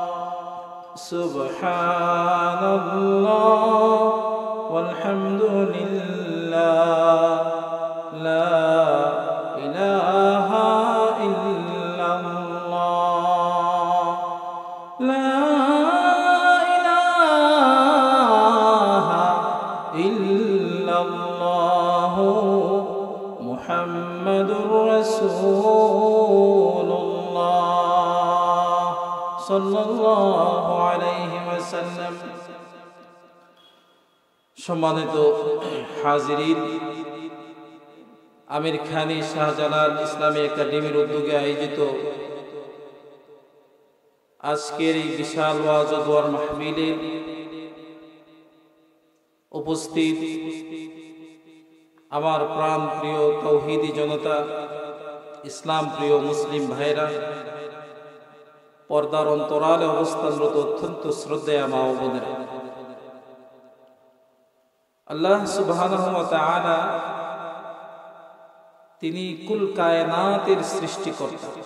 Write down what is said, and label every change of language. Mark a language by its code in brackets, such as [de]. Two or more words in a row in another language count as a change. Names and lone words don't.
[ar] سبحان اللہ والحمد للہ، لا الہ الا اللہ، لا الہ الا اللہ. محمد رسول اللہ صلی اللہ علیہ وسلم. [bn] সম্মানিত হাজিরিন, আমির খানি শাহজালাল ইসলামী একাডেমির উদ্যোগে আয়োজিত আজকের এই বিশাল ওয়াজ ও দোয়ার মাহফিলে উপস্থিত আমার প্রাণ প্রিয় তৌহিদি জনতা, ইসলাম প্রিয় মুসলিম ভাইরা, পর্দার অন্তরালে অবস্থানরত অত্যন্ত শ্রদ্ধেয় মা ও বোনেরা, [ar] الله سبحانه وتعالى [bn] তিনি কুল কায়নাতের সৃষ্টিকর্তা।